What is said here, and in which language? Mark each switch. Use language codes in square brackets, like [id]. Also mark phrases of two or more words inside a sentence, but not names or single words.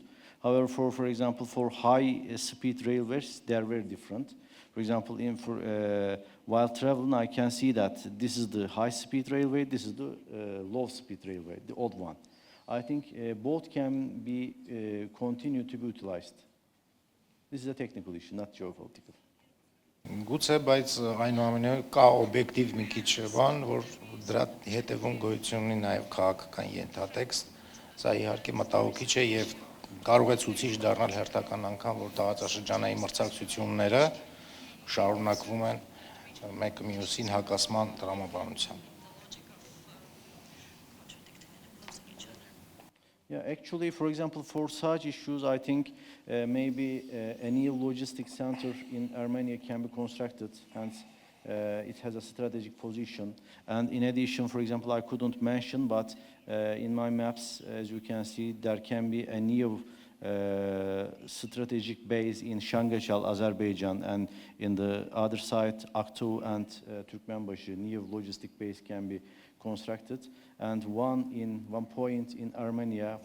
[en] However, for example, for high speed railways, they are very different. For example, while traveling, I can see that this is the high-speed railway, this is the low-speed railway, the old one. I think both can be continued to be utilized. This is a technical issue, not geopolitical. [hy] Գուցե, բայց այնուամենայնիվ կա օբյեկտիվ մի քիչ բան, որ դրա հետևում գոյություն ունի նաև քաղաքական ենթատեքստ։ Սա իհարկե մտահոգիչ է եւ կարող է ցուցիչ դառնալ հերթական անգամ, որ տարածաշրջանային մրցակցությունները շարունակվում են մեկը մյուսին հակասման տրամաբանությամբ։ [en] Yeah, actually, for example, for such issues, I think maybe a new logistics center in Armenia can be constructed, and it has a strategic position. And in addition, for example, I couldn't mention, but in my maps, as you can see, there can be a new strategic base in Shangachal, Azerbaijan, and in the other side, Aktu and Turkmenbashi, new logistic base can be constructed, and one point in Armenia.